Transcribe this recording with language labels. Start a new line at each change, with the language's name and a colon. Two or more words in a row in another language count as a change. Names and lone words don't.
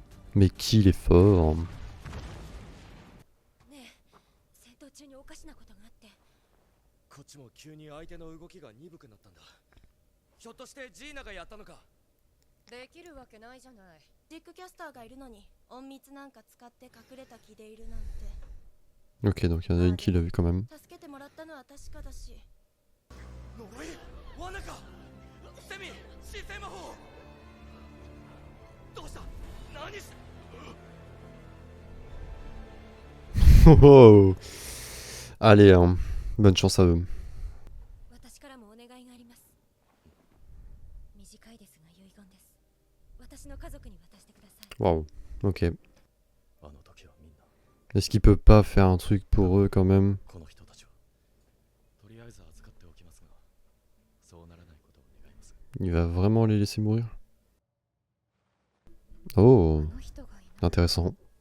French: Mais qu'il est fort.
Japanese: ねえ、戦闘中におかしなことがあって。こっちも急に相手の動きが鈍くなったんだ。ひょっとしてジーナがやったのか。できるわけないじゃない。ディックキャスターがいるのに隠密なんか使って隠れた気でいるなんて。
French: Ok, donc il y en a une qui l'a vu quand même.
Japanese: 助けてもらったのは確かだし。呪い、罠か。セミ、神聖魔法。どうした？何して。
French: Oh, allez, hein. Bonne chance à eux.
Japanese: 私からもお願いがあります。短いですが遺言です。私の家族に渡してください。
French: Waouh, ok. Est-ce qu'il peut pas faire un truc pour eux quand même? Il va vraiment les laisser mourir? Oh, intéressant.